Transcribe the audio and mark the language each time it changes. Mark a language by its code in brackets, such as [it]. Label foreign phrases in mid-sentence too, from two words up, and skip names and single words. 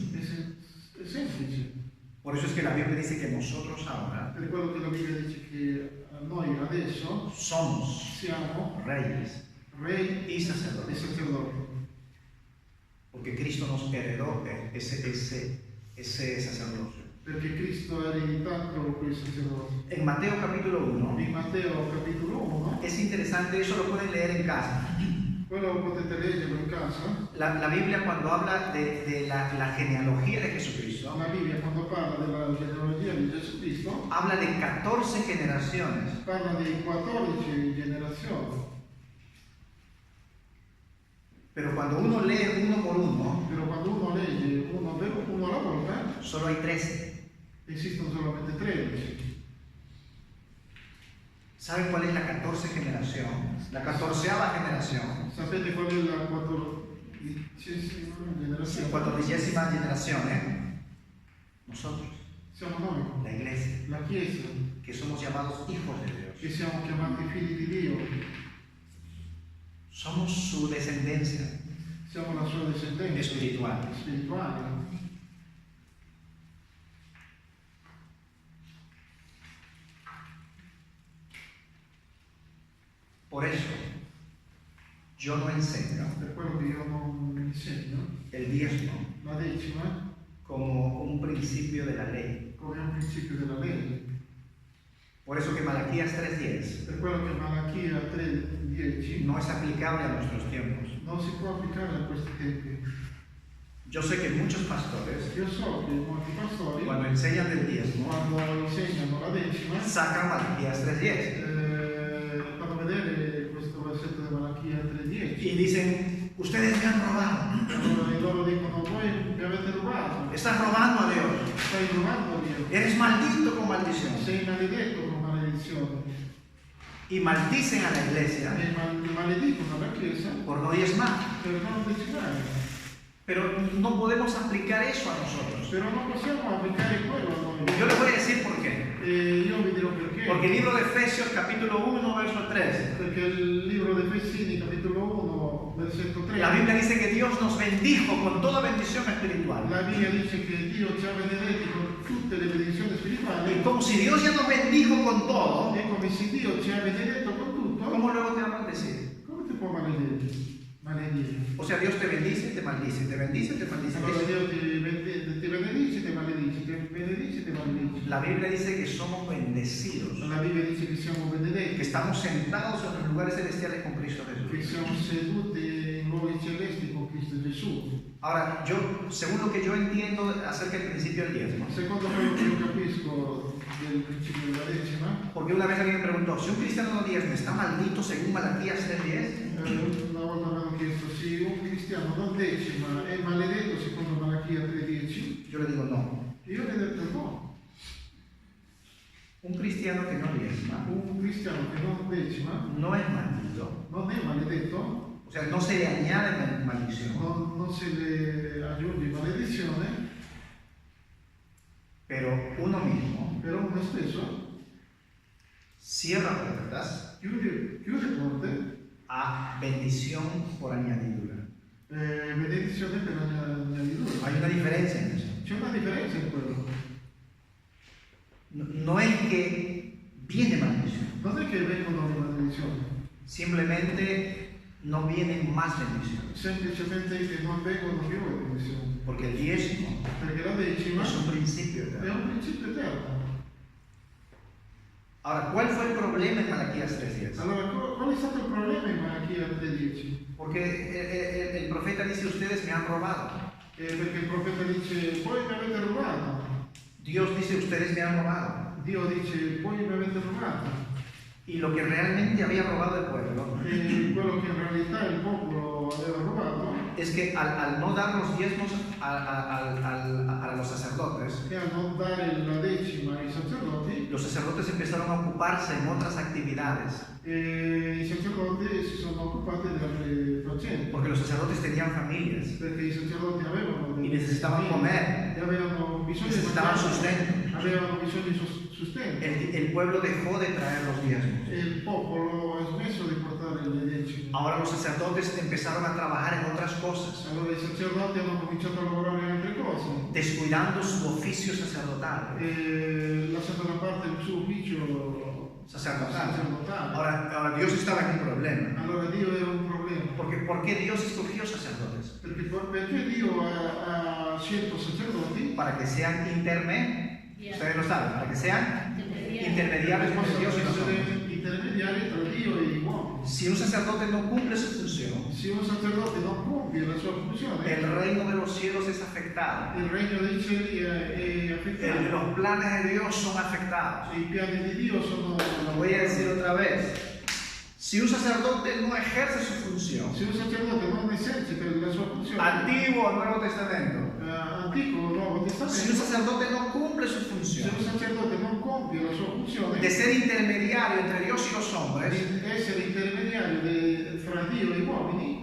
[it] È semplice. [es] Por eso es que la Biblia dice que nosotros ahora [it] Per quello che la Bibbia dice che noi adesso [es] somos [it] siamo [es] reyes [it] re [es] y [it] e [es] sacerdotes, [it] sacerdoti. [es] porque Cristo nos heredó ese sacerdocio. [it] Perché Cristo ha ereditato quel sacerdozio. [es] En Mateo capítulo 1 [it] In Matteo capitolo 1, [es] es interesante, eso lo pueden leer en casa. [it] quello potete leggerlo in casa. [es] La Biblia cuando habla de la genealogía de Jesucristo, [it] La Bibbia quando parla della genealogia di Gesù Cristo [es] habla de 14 generaciones. [it] parla di 14 generazioni. [es] Pero cuando uno lee uno por uno, [it] Però quando uno legge uno alla volta, [es] solo hay 13. [it] esistono solamente 13. [es] ¿Saben cuál es la 14 generación? La 14ª generación. [it] Sapete qual è la 14ª generazione? [es] 14ª generación, Nosotros, [it] Siamo noi, [es] la iglesia, [it] la Chiesa, [es] que somos llamados hijos de Dios. [it] che siamo chiamati figli di Dio. [es] Somos su descendencia [it] Siamo la sua discendenza [es] espiritual. [it] spirituale. [es] Por eso, yo no enseño [it] Per quello che io non insegno, [es] el diezmo [it] la decima [es] como un principio de la ley. [it] come un principio della legge. [es] Por eso que Malaquías 3:10 [it] Per quello che Malachia 3:10 [es] no es aplicable a nuestros tiempos. [it] non si può applicare a questi tempi. [es] Yo sé que muchos pastores, [it] Io so che molti pastori, [es] cuando enseñan del diezmo, [it] quando insegnano la decima, [es] sacan Malaquías 3:10 [it] fanno vedere questo versetto di Malachia 3:10. [es] y dicen, ustedes me han robado, [it] Allora loro dicono, voi mi avete rubato, [es] estás robando a Dios, [it] stai rubando a Dio, [es] eres maldito con maldición. [it] sei maledetto con maledizione. [es] Y maldicen a la iglesia [it] E maledicono la Chiesa [es] por no diezmar. [it] per non decimare. [es] Pero no podemos aplicar eso a nosotros. [it] Però non possiamo applicare quello a noi. [es] Yo les voy a decir por qué. [it] E io vi dirò perché. [es] Porque el libro de Efesios capítulo 1, verso 3. [it] Perché il libro di Efesini, capitolo 1, versetto 3, [es] La Biblia dice que Dios nos bendijo con toda bendición espiritual. [it] la Bibbia dice che Dio ci ha benedetti con tutte le benedizioni [es] Y [it] spirituali. [es] como si Dios ya nos bendijo con todo, [it] E come se Dio ci ha benedetto con tutto, [es] ¿cómo luego te va a maldecir? [it] come ti può maledire? [es] O sea, Dios te bendice, te maldice, te bendice, te maldice. [it] Allora Dio ti benedice, ti maledice, ti benedice, ti maledice. [es] La Biblia dice que somos bendecidos, [it] La Bibbia dice che siamo [es] que [it] benedetti, [es] estamos sentados en los lugares celestiales con Cristo [it] che [es] Jesús. [it] siamo seduti in luoghi celesti con Cristo Gesù. [es] Ahora, según lo que yo entiendo acerca del principio del diezmo, [it] Secondo quello che io capisco del principio della decima, [es] porque una vez alguien me preguntó, si un cristiano no diezma, ¿está maldito según Malaquías 3:10? [it] una volta mi hanno chiesto se un cristiano non decima è maledetto secondo Malachia 3:10. [es] Yo le digo no. [it] Io gli ho detto no. [es] Un cristiano que no diezma [it] Un cristiano che non decima [es] no es maldito, [it] non è maledetto, [es] o sea, no se le añade maldición, [it] non se le aggiunge maledizione, [es] pero uno mismo [it] però uno stesso [es] cierra puertas [it] chiude porte [es] a bendición por añadidura. [it] benedizione per añadidura. [es] Hay una diferencia en eso. [it] C'è una differenza in quello. [es] No es que viene maldición, [it] Non è che vengono le maledizioni, [es] simplemente no viene más bendición. [it] semplicemente che non vengono più le benedizioni. [es] Porque el diezmo [it] Perché la decima [es] es un principio [it] è [es] eterno. [it] un principio eterno. [es] Ahora, ¿cuál fue el problema en Malaquías 3:10? [it] Allora, qual è stato il problema in Malachia 3:10? [es] Porque el profeta dice, ustedes me han robado. [it] Perché il profeta dice, voi mi avete rubato. [es] Dios dice, ustedes me han robado. [it] Dio dice, voi mi avete rubato. [es] Y lo que realmente había robado el pueblo [it] E quello che in realtà il popolo aveva rubato [es] es que al no dar los diezmos a los sacerdotes, [it] è a non dare la decima ai sacerdoti, [es] los sacerdotes empezaron a ocuparse en otras actividades, [it] e i sacerdoti si sono occupati delle altre faccende. [es] porque los sacerdotes tenían familias [it] Perché i sacerdoti avevano [es] y [it] delle [es] necesitaban [it] famiglie, [es] comer, [it] e avevano bisogno di [es] necesitaban [it] mangiare, [es] sustento. [it] avevano bisogno di sustento. [es] El pueblo dejó de traer los diezmos. [it] E il popolo ha smesso di portare le decime. [es] Ahora los sacerdotes empezaron a trabajar en otras cosas, [it] Allora i sacerdoti hanno cominciato a lavorare in altre cose, [es] descuidando su oficio sacerdotal. [it] e lasciato da parte il suo ufficio sacerdotale. [es] Ahora Dios estaba en un problema. [it] Allora Dio era un problema. [es] Porque, ¿por qué Dios escogió sacerdotes? [it] Perché Dio ha scelto sacerdoti [es] Para que sean ustedes lo saben, para que sean intermediarios [it] che [es] entre Dios y [it] possono [es] nosotros. [it] essere intermediari tra Dio e gli uomini. [es] Si un sacerdote no cumple su función, [it] Se un sacerdote non compie la sua funzione, [es] el reino de los cielos es afectado. [it] il regno dei cieli è affettato. [es] Los planes de Dios son afectados. [it] I piani di Dio sono. [es] Lo voy a decir otra vez. Si un sacerdote no ejerce su función, [it] Se un sacerdote non esercita la sua funzione, [es] Antiguo o Nuevo Testamento, [it] Antico o Nuovo [es] si un [it] Testamento, [es] sacerdote no cumple su [it] se [es] función [it] un sacerdote non compie la sua funzione [es] de ser intermediario entre Dios y los hombres, [it] di essere intermediario fra Dio e gli uomini,